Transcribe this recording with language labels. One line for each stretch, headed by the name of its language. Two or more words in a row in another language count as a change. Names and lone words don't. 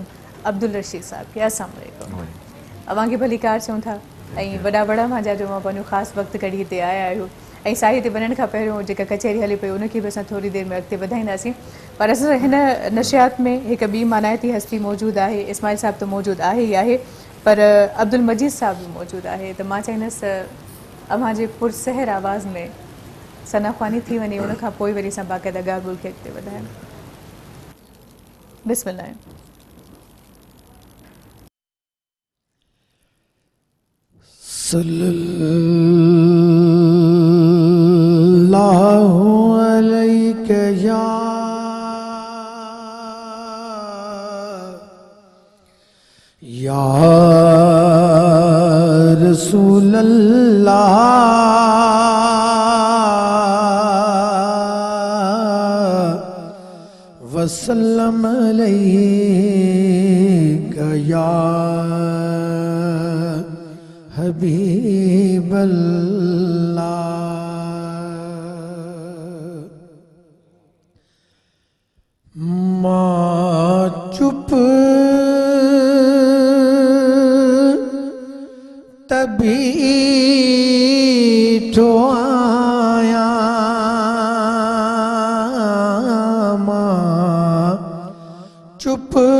Sindhi: अब्दुल रशीद साहब खे
Arabic: السلام عليكم
Sindhi: अव्हांखे भली कार चऊं था ऐं वॾा वॾा मुंहिंजा जो मां पंहिंजो ख़ासि वक़्तु कढी हिते आया आहियो ऐं साई ते वञण खां पहिरियों जेका कचहरी हले पई उनखे बि असां थोरी देरि में अॻिते वधाईंदासीं पर असां हिन नशियात में हिकु ॿी मानायती हस्ती मौजूदु आहे इस्माइल साहिबु त मौजूदु आहे ई आहे पर अब्दुल मजीद साहिबु बि मौजूदु आहे त मां चाहींदसि अव्हां जे पुरसहर आवाज़ में सनाख्वानी थी वञे उन खां पोइ वरी असां बाक़ाइदा ॻाल्हि ॿोल खे अॻिते वधायूं बिस्मिल्लाह
Arabic: صلى الله عليه يا رسول الله وسلم عليك يا حبيب الله मां चुप तभी तो आया मां चुप